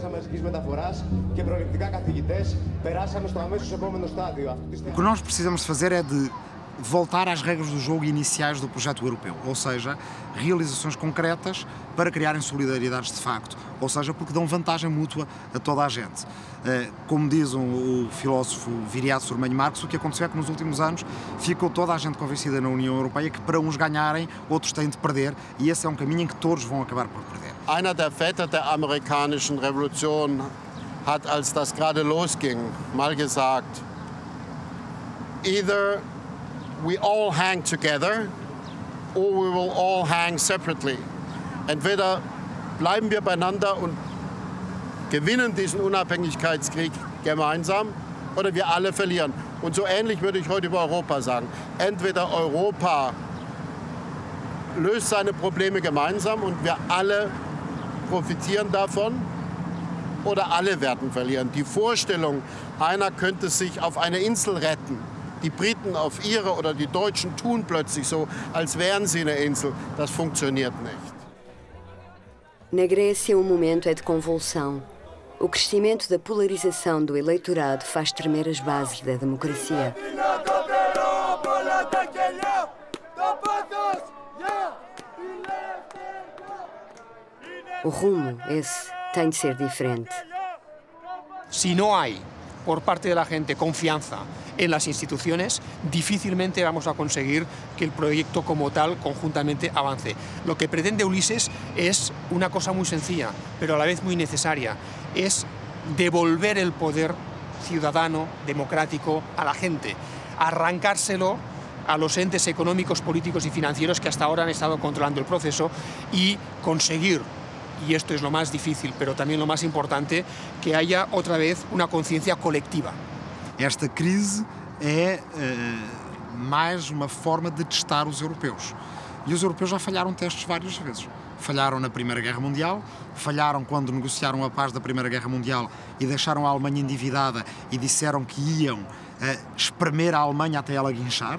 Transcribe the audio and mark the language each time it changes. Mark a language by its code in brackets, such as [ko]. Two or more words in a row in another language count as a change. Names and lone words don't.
[pt] O que nós precisamos fazer é de voltar às regras do jogo iniciais do projeto europeu, ou seja, realizações concretas para criarem solidariedades de facto, ou seja, porque dão vantagem mútua a toda a gente. Como diz o filósofo Viriato Sormanho Marques, o que aconteceu é que nos últimos anos ficou toda a gente convencida na União Europeia que para uns ganharem, outros têm de perder, e esse é um caminho em que todos vão acabar por perder. [de] Einer der Väter der amerikanischen Revolution hat, als das gerade losging, mal gesagt, [en] either we all hang together or we will all hang separately. [de] Entweder bleiben wir beieinander und gewinnen diesen Unabhängigkeitskrieg gemeinsam oder wir alle verlieren. Und so ähnlich würde ich heute über Europa sagen. Entweder Europa löst seine Probleme gemeinsam und wir alle profitieren davon oder alle werden verlieren. Die Vorstellung, einer könnte sich auf eine Insel retten, die Briten auf ihre oder die Deutschen tun plötzlich so, als wären sie eine Insel. Das funktioniert nicht. [pt] Na Grécia, o momento é de convulsão. O crescimento da polarização do eleitorado faz tremer as bases da democracia. O rumo, esse, tem de ser diferente. [es] Si no hay por parte de la gente confianza en las instituciones, difícilmente vamos a conseguir que el proyecto como tal conjuntamente avance. Lo que pretende Ulises es una cosa muy sencilla, pero a la vez muy necesaria, es devolver el poder ciudadano, democrático, a la gente, arrancárselo a los entes económicos, políticos y financieros que hasta ahora han estado controlando el proceso y conseguir, y esto es lo más difícil, pero también lo más importante, que haya otra vez una conciencia colectiva. [pt] Esta crise é mais uma forma de testar os europeus. E os europeus já falharam testes várias vezes. Falharam na Primeira Guerra Mundial, falharam quando negociaram a paz da Primeira Guerra Mundial e deixaram a Alemanha endividada e disseram que iam espremer a Alemanha até ela guinchar.